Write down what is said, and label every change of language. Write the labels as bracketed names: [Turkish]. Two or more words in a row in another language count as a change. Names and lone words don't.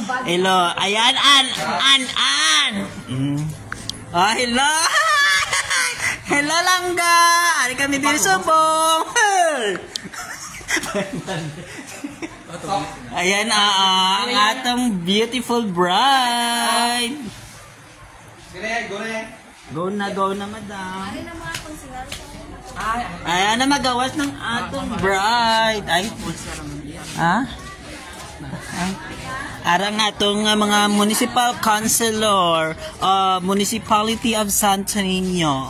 [Hiligaynon] Hello. Ayan, An. Oh, hello. Hello, Langga. Ari kami diri subong. Ayan, ang atong [English] beautiful bride. [Hiligaynon] Go na, madam. Ayan na magawas ng atong bride. Ay, ha? Arang atong mga [English] municipal councilor, [Hiligaynon] Municipality of Santo Niño.